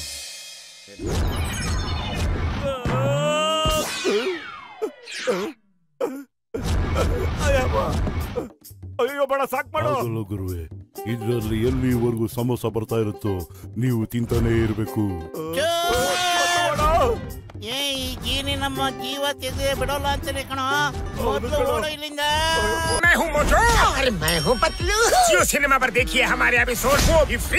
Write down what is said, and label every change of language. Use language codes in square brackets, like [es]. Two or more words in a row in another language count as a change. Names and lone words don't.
[kn] ಅಯ್ಯೋ ಬೇಡ, ಸಾಕ್ ಮಾಡು. ಗುರುವೆ, ಇದ್ರಲ್ಲಿ ಎಲ್ಲಿವರೆಗೂ ಸಮೋಸ ಬರ್ತಾ ಇರುತ್ತೋ ನೀವು ತಿಂತಾನೆ ಇರ್ಬೇಕು. ಈ ಜೀನಿ ನಮ್ಮ ಜೀವ ತೆಗೆದು ಬಿಡೋಲ್ಲ ಅಂತಾನೆ ಕಣೋ. ಮೊದಲು ಓಡೋ ಇಲ್ಲಿಂದ. [hi] मैं हूँ मोटू और मैं हूँ पतलू। जियो सिनेमा पर देखिए हमारे एपिसोड, वो भी फ्री